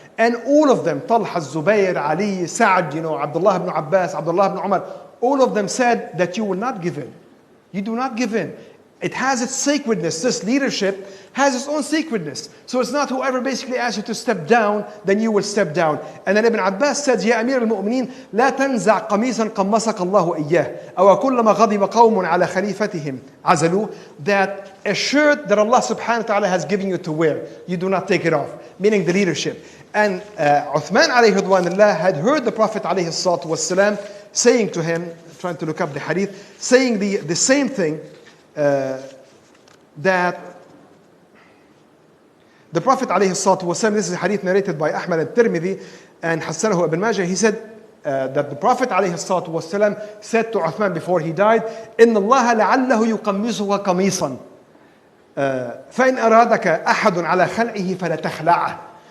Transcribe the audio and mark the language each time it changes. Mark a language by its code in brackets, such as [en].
[en] And all of them, Talha, Zubayr, Ali, Sa'ad, Abdullah ibn Abbas, Abdullah ibn Umar, all of them said that you will not give in. You do not give in. It has its sacredness. This leadership has its own sacredness. So it's not whoever basically asks you to step down, then you will step down. And then Ibn Abbas said, [ar] Ya Amir al-Mu'mineen, لا تنزع قميصا قمصك الله إياه أو كلما غضب قوم على خليفتهم عزلوا. [en] That a shirt that Allah subhanahu wa ta'ala has given you to wear, you do not take it off. Meaning the leadership. And Uthman alayhi ridwanullah had heard the Prophet alayhi salatu wasalam saying to him, trying to look up the hadith, saying the same thing, that the Prophet alayhi salatu wasalam, this is a hadith narrated by Ahmad al-Tirmidhi and Hassanahu ibn Majah, he said that the Prophet alayhi salatu wasalam said to Uthman before he died, [ar] إِنَّ اللَّهَ لَعَلَّهُ يُقَمِّصُهَ قَمِيصًا فَإِنْ أَرَادَكَ أَحَدٌ عَلَى خَلْعِهِ فَلَا تَخْلَعَهُ.